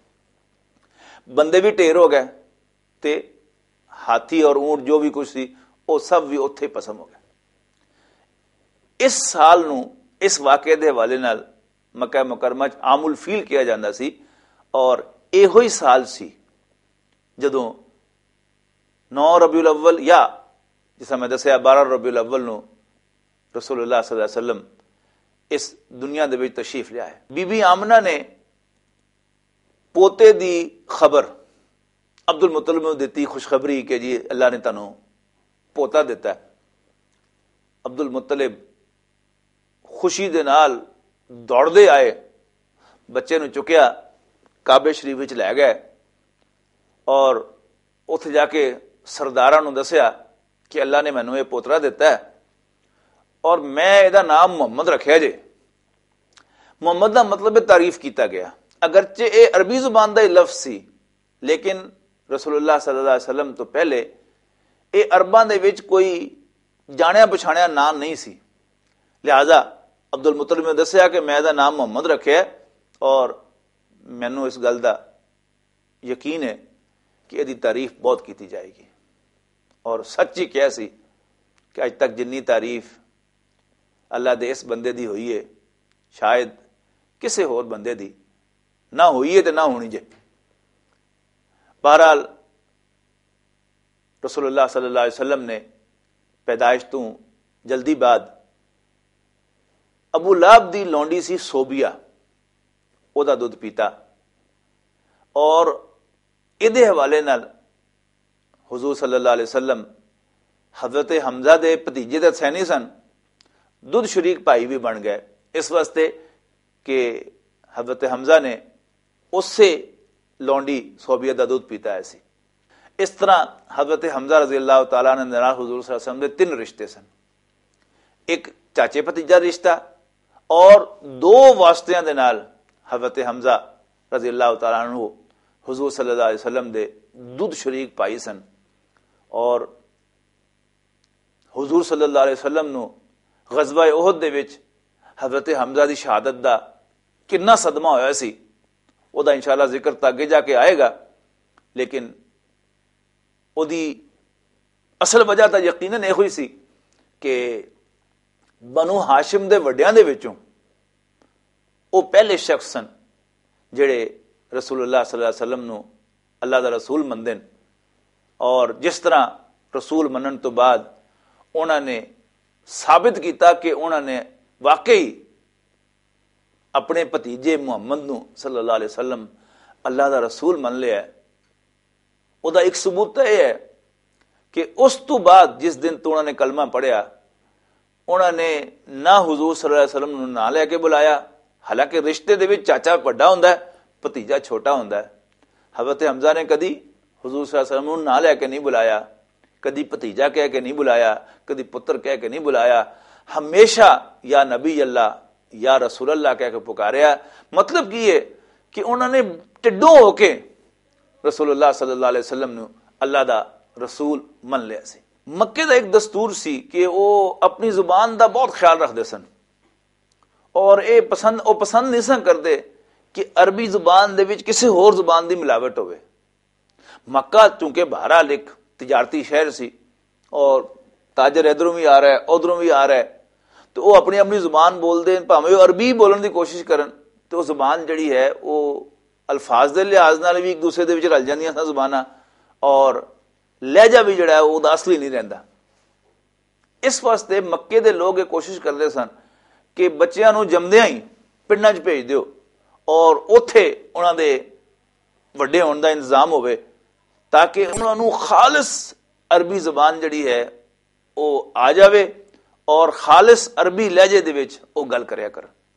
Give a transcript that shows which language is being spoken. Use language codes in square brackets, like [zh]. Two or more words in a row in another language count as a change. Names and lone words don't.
[pa] بندے بھی ڈھیر ہو گئے، تے ہاتھی اور اونٹ جو بھی کچھ سی وہ سب بھی اتھے پسم ہو گئے. اس سال نوں اس واقعے دے حوالے نال مکہ مکرمہ چ [ar] عام الفيل [pa] کیا جاتا سی، اور ایہو ہی سال سی جدوں 9 ربیع الاول یا جس میں دسیا 12 ربیع الاول نوں رسول اللہ [ar] صلى الله عليه وسلم [pa] اس دنیا دے وچ تشریف لیا ہے. بی بی آمنہ نے پوتے دی خبر عبد المطلب نوں دتی، خوشخبری کہ جی اللہ نے تہانوں پوتا دتا ہے. عبد المطلب خوشی دے نال دوڑدے آئے، بچے نوں چکیا، کعبے شریف وچ لے گئے، اور اتھے جاکے سرداراں نوں دسیا کہ اللہ نے مینوں یہ پوترا دتا ہے، اور میں ایہدا نام محمد رکھیا جے. محمد کا مطلب ہے تعریف کیا گیا، اگرچہ یہ عربی زبان کا ہی لفظ سی، لیکن رسول اللہ [ar] صلى الله عليه وسلم [pa] تو پہلے یہ عرباں دے وچ کوئی جانیا پچھانیا نام نہیں سی. لہٰذا عبد المطلب نے دسیا کہ میں دا نام محمد رکھیا اور مینوں اس گل کا یقین ہے کہ اسکی تعریف بہت کی جائیگی. اور سچ ہی کیا سی کہ اج تک جنی تعریف اللہ دے اس بندے دی ہوئی ہے، شاید کسی ہور بندے دی نا ہوئی ہے تو نا ہونی جے. بہرحال رسول اللہ [ar] صلى الله عليه وسلم [pa] نے پیدائش تو جلدی بعد ابو لہب دی لونڈی سی ثوبیہ، اودا دودھ پیتا اور ایہدے حوالے نال حضور [ar] صلى الله عليه وسلم [pa] حضرت حمزہ دے بھتیجے دے سینی سن، دودھ شریک بھائی بھی بن گئے اس واسطے کہ حضرت حمزہ نے اس سے لونڈی ثوبیہ کا دودھ پیتا ہے سی. اس طرح حضرت حمزہ [ar] رضي الله تعالى [pa] نے نال حضور [ar] صلى الله عليه وسلم [pa] دے 3 رشتے سن، ایک چاچے بھتیجا رشتہ اور 2 واسطیاں دے نال حضرت حمزہ [ar] رضي الله تعالى عنه [pa] حضور [ar] صلى الله عليه وسلم [pa] دے دودھ شریک بھائی سن. اور حضور [ar] صلى الله عليه وسلم [pa] نوں غزوہ احد دے وچ حضرت حمزہ دی شہادت دا کتنا صدمہ ہویا سی، اودا انشاءاللہ ذکر تاں اگے جاکے آئیگا. لیکن اودی اصل وجہ تاں یقیناً یہ ہوئی سی کہ بنو ہاشم دے وڈیاں دے وچوں وہ پہلے شخص سن جہڑے رسول اللہ [ar] صلى الله عليه وسلم [pa] نوں اللہ دا رسول مندے ن. اور جس طرح رسول منن تو بعد انہوں نے ثابت کیا کہ انہوں نے واقعی اپنے بھتیجے محمد نوں [ar] صلى الله عليه وسلم [pa] اللہ دا رسول من لیا. اوہدا ایک ثبوت تو یہ ہے کہ اس تو بعد جس دن تو انہوں نے کلمہ پڑھیا، انہوں نے نا حضور [ar] صلى الله عليه وسلم [pa] نوں نا لیکے بلایا، حالانکہ رشتے دے وچ چاچا وڈا ہندا ہے، بھتیجا چھوٹا ہندا ہے. حضرت حمزہ نے کدی حضور [ar] صلى الله عليه وسلم [pa] نوں نا لیکے نہیں بلایا، کدی بھتیجا کہہ کے نہیں بلایا، کدی پتر کہہ کے نہیں بلایا، ہمیشہ [ar] يا نبي الله يا رسول الله [pa] کہہ کے پکاریا. مطلب کی ہے کہ انہوں نے ٹڈوں ہوکے رسول اللہ [ar] صلى الله عليه وسلم [pa] نوں اللہ دا رسول من لیا سی. مکے دا ایک دستور سی کہ وہ اپنی زبان دا بہت خیال رکھتے سن اور یہ پسند نہیں سن کرتے کہ عربی زبان دے وچ کسی ہور زبان دی ملاوٹ ہووے. مکہ چونکہ بہرحال ایک تجارتی شہر سی اور تاجر ادھروں بھی آ رہا ہے ادھروں بھی آ رہا ہے، تو وہ اپنی اپنی زبان بولتے، بھاویں وہ عربی بولنے کی کوشش کرن تو زبان جہڑی ہے وہ الفاظ کے لحاظ نال بھی ایک دوسرے دے وچ رل جاندیاں سن زباناں، اور لہجہ بھی جہڑا ہے وہ اصلی نہیں رہندا. اس واسطے مکے دے لوگ یہ کوشش کرتے سن کہ بچیاں نوں جمدیاں ہی پنڈاں چ بھیج دیو اور اتھے انہاں دے وڈے ہون دا انتظام ہووے تاکہ انہاں نوں خالص عربی زبان جہڑی ہے وہ آ جاوے اور خالص عربی لہجے دے وچ وہ گل کریا کرن.